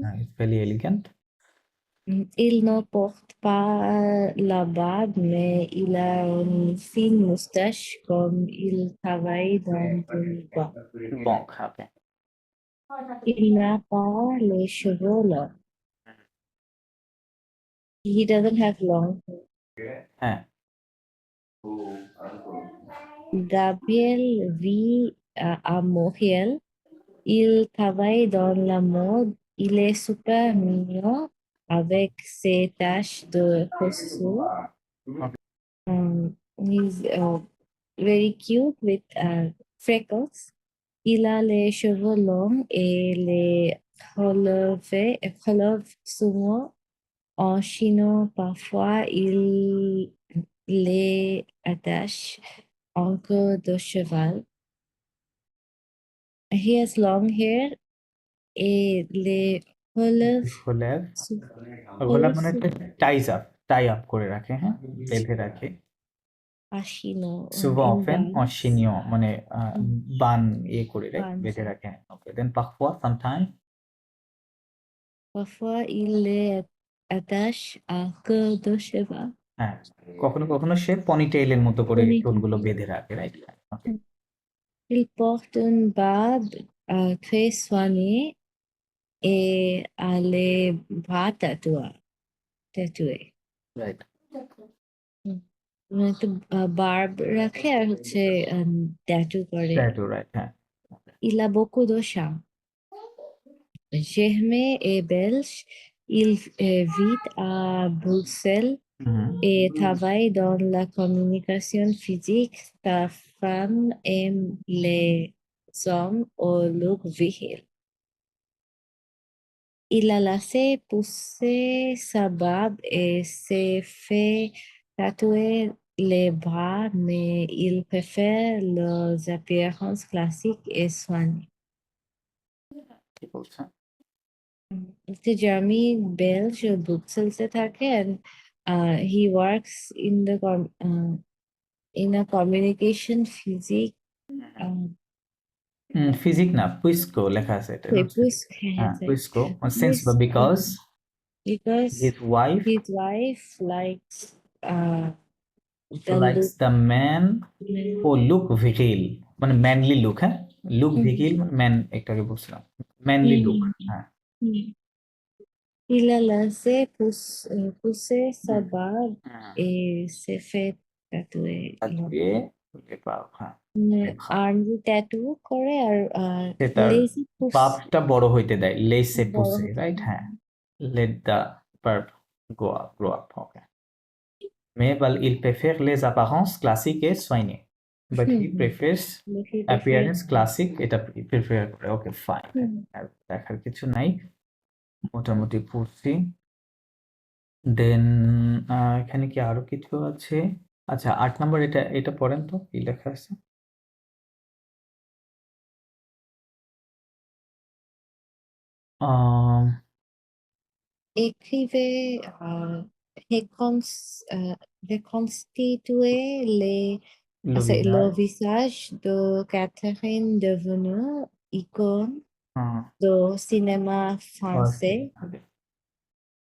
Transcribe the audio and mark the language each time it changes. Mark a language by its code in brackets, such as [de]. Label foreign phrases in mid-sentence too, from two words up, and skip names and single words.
[en] It's very elegant. [fr] Il ne porte pas la barbe, mais il a une fine moustache comme il travaille dans une banque. Banque, okay. Il n'a pas les cheveux longs. [en] He doesn't have long hair. Hein. [fr] Gabriel vit à Montréal. Il travaille dans la mode. Il est super mignon avec ses taches de chaussures. [en] He's very cute with freckles. [fr] Il a les cheveux longs et les relève souvent en chino. Parfois, il les attache en queue de cheval. [en] He has long hair [fr] et les relève Relève relève [bn] মানে [en] tie up [bn] করে রাখে, হ্যাঁ, বেঁধে রাখে। [fr] à chino Souvent, [en] in often, [fr] en [en] bands. [fr] chignon, [bn] মানে বান করে রাখে, [en] Bands, [bn] বেঁধে [en] yeah. রাখে। Okay, then parfois, sometimes, [fr] Parfois, il les attache à queue de cheval. [bn] হ্যাঁ, কখনো কখনো সে পনিটেইলের মতো করে [en] Ponytail. [bn] চুলগুলো বেঁধে রাখে, রাইট? [en] Okay, [fr] Il porte une barbe très soignée et a les bras tatoués. [en] right. [bn] মানে তো barb রাখে আর হচ্ছে tattoo করে. [en] Tattoo, right, [bn] হ্যাঁ। [fr] Il a beaucoup de charme. Germain est belge. Il vit à Bruxelles হুম, et travaille dans la communication physique. Sa femme aime les hommes au look viril. Il a laissé pousser sa barbe et s'est fait tatouer les bras, mais il préfère leurs apparences classiques et soignées. [bn] কি বলছেন? [en] The Jeremy Belge Bruxelles থাকে and he works in the in a communication physics [bn] ফিজিক না, পুইস্কো লেখা আছে এটা। হ্যাঁ, পুইস্কো, সিন্স বা বিকজ [en] because his wife his wife likes the likes the man who look viril, মানে manly look, হ্যাঁ, look viril man, [bn] একটাকে বলছিলাম, [en] manly look, হ্যাঁ। [fr] Il a laissé pousser sa barbe et s'est fait tatouer. [bn] তাকিয়ে হ্যাঁ, আর্মি ট্যাটু করে আর সেটা lazy puss বাপটা বড় হইতে দেয়, লেসে বড় পুসে, হতে রাইট, দেয়। হ্যাঁ, [en] let the verb grow up, okay. [fr] Mais il préfère les apparences classiques et soignées, [en] but he prefers appearance classic, [bn] এটা প্রিফার করে। ওকে, ফাইন, দেখার কিছু নাই, মোটামুটি পড়ছি। দেন এখানে কি আরো কিছু আছে? আচ্ছা, 8 নম্বর, এটা পড়েন তো, কি লেখা আছে? [fr] Écrivez, reconstituez le visage de Catherine devenue icône du cinéma français.